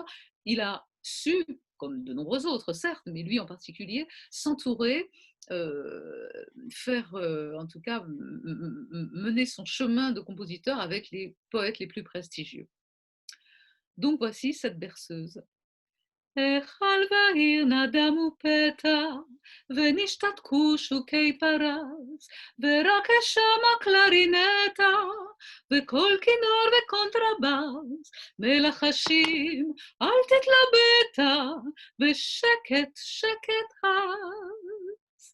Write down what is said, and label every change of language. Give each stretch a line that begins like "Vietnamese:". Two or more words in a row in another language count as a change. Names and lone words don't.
French: Il a su, comme de nombreux autres certes, mais lui en particulier, s'entourer, faire en tout cas mener son chemin de compositeur avec les poètes les plus prestigieux. Donc voici cette berceuse.
Hebrew: החל בעיר נדמו פתע, ונשתתקו שוקי פרס, ורק אשמה קלרינטה, וכל כינור וקונטרבס, מלחשים אל תתלבטה, ושקט שקט הס.